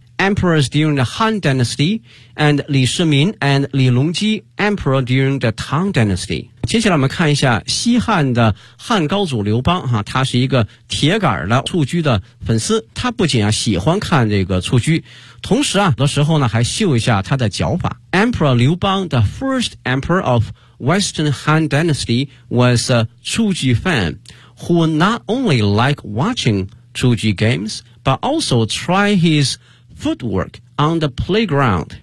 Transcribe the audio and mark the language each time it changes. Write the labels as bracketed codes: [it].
[en] emperors during the Han Dynasty, and 李世民 and 李隆基 emperor during the Tang Dynasty. [zh] 接下来我们看一下西汉的汉高祖刘邦、啊、他是一个铁杆的蹴鞠的粉丝，他不仅、啊、喜欢看这个蹴鞠，同时啊，有的时候呢还秀一下他的脚法。 [en] Emperor 刘邦 the first emperor of Western Han Dynasty was a 蹴鞠 fan who not only liked watching 蹴鞠 games but also try his footwork on the playground.